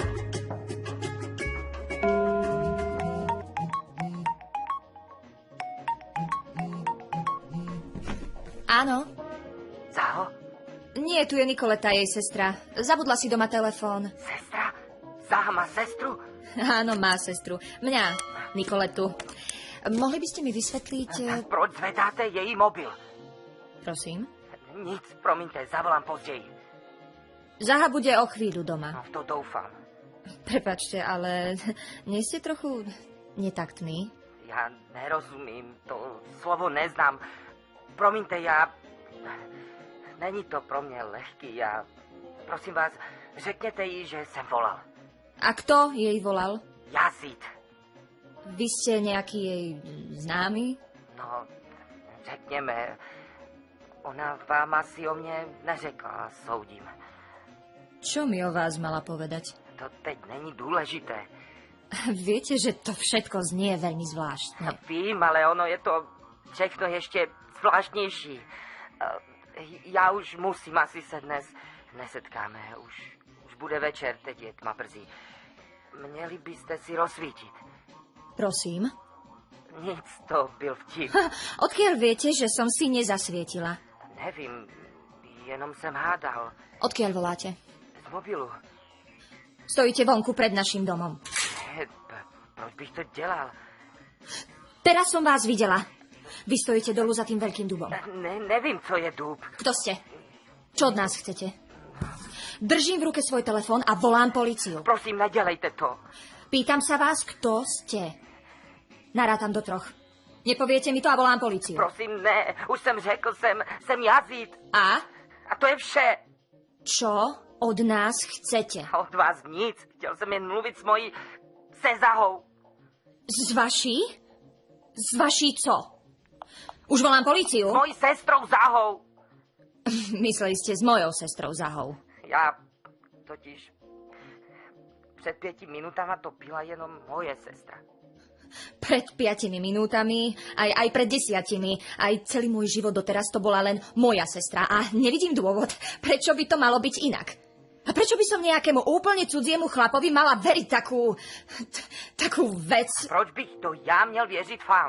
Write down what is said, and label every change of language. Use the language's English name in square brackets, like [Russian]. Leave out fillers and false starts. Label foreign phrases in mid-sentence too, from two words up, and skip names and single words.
[Slovak] Áno. Zaho? Nie, tu je Nikoleta, jej sestra. Zabudla si doma telefón. Sestra? Zaha má sestru? Áno, má sestru. Mňa, Nikoletu. Mohli by ste mi vysvetliť... [Czech] Proč zvedáte jej mobil? Prosím? Nic, promiňte, zavolám později. [Slovak] Zaha bude o chvíľu doma. [Czech] No, v to doufám. [Slovak] Prepačte, ale nie ste trochu netaktní? [Czech] Ja nerozumím, to slovo neznám. Promiňte, Není to pro mě lehký, Prosím vás, řekněte jí, že jsem volal. [Slovak] A kto jej volal? Jazid. Vy ste nejaký jej známy? [Czech] No, řekněme, ona vám asi o mne neřekla, soudím. [Slovak] Čo mi o vás mala povedať? [Czech] To teď není důležité. [Slovak] Viete, že to všetko znie veľmi zvláštne. [Czech] Vím, ale ono je to všechno ještě zvláštnější. Já už musím, asi se dnes nesetkáme. Už bude večer, teď je tma brzy. Měli byste si rozsvítiť. Prosím? Nic, to byl vtip. [Slovak] Odkiaľ viete, že som si nezasvietila? [Czech] Nevím, jenom jsem hádal. [Slovak] Odkiaľ voláte? [Czech] Z mobilu. [Slovak] Stojíte vonku pred naším domom. Proč bych to dělal? Teraz som vás videla. Vy stojíte dolu za tým veľkým dubom. [Czech] Nevím, co je dub. [Slovak] Kto ste? Čo od nás chcete? Držím v ruke svoj telefón a volám políciu. [Czech] Prosím, nedělejte to. [Slovak] Pýtam sa vás, kto ste. Narátam do 3. Nepoviete mi to a volám políciu. [Czech] Prosím, ne. Už jsem řekl, jsem Jazid. A? A to je vše. [Slovak] Čo od nás chcete? [Czech] Od vás nic. Chtěl jsem jen mluvit s mojí... se Zahou. Z vaší? Z vaší co? [Slovak] Už volám políciu? [Czech] S mojí sestrou Zahou. [Slovak] Mysleli ste s mojou sestrou Zahou. [Czech] Já totiž před 5 minutama to byla jenom moje sestra. [Slovak] Pred 5 minútami, aj pred 10, aj celý môj život doteraz to bola len moja sestra. A nevidím dôvod, prečo by to malo byť inak. A prečo by som nejakému úplne cudziemu chlapovi mala veriť takú vec? [Czech] Proč bych to já měl věřit vám?